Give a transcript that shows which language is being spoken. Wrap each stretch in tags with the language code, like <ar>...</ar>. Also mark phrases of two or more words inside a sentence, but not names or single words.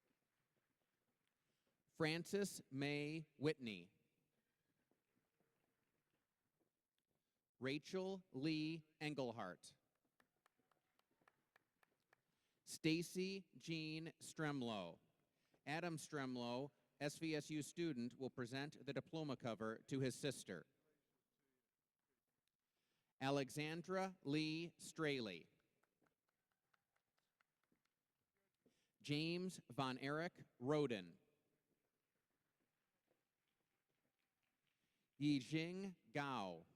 <en>Frances May Whitney. Rachel Lee Engelhart. Stacy Jean Stremlow. Adam Stremlow, SVSU student, will present the diploma cover to his sister. Alexandra Lee Straley. James Von Erich Roden. Yijing Gao.</en>